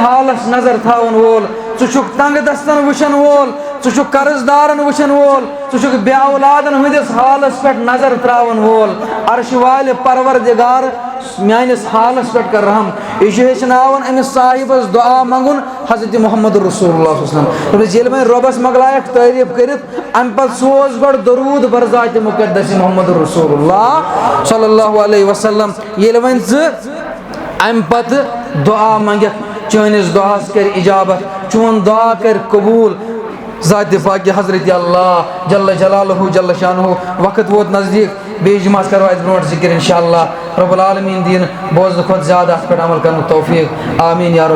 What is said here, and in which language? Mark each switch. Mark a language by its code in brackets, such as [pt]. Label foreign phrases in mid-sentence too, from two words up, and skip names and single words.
[ks] حالس نظر تھاون وول ژٕ چھُکھ تنگہٕ دستن وٕچھن وول ژٕ چھُکھ قرض دارن وٕچھن وول ژٕ چھُکھ بے اولادن ہٕنٛدِس حالس پٮ۪ٹھ نظر تراون وول عرشہِ والہِ پروردگار میانِس حالس پٮ۪ٹھ کر رحم یہِ چھُ ہیٚچھناوان أمِس صاحبس دعا منگُن حضرت محمد رسول اللہ [ar] صلی اللہ علیہ وسلم [ks] دپیس ییٚلہِ وۄنۍ رۄبس مۄکلایکھ تعریٖف کٔرِتھ امہِ پتہٕ سوز گۄڈٕ درود بر ذاتِ مقدس محمد رسول اللہ [ar] صلی اللہ علیہ وسلم [ks] ییٚلہِ وۄنۍ ژٕ امہِ پتہٕ دعا منگکھ چٲنِس دعاہس کر اجابت چون دعا کر قبوٗل ذاتِ پاکہِ حضرت اللہ [ar] جل جلالہ جل شانہ [ks] وقت ووت نزدیٖک بیٚیہِ جمعس کرو اَتہِ برونٛٹھ ذکر [ar] انشاء اللہ رب العالمیٖن [ks] دِیِن بوزنہٕ کھۄتہٕ زیادٕ اتھ پٮ۪ٹھ عمل کرنُک توفیٖق [ar] آمیٖن یا رب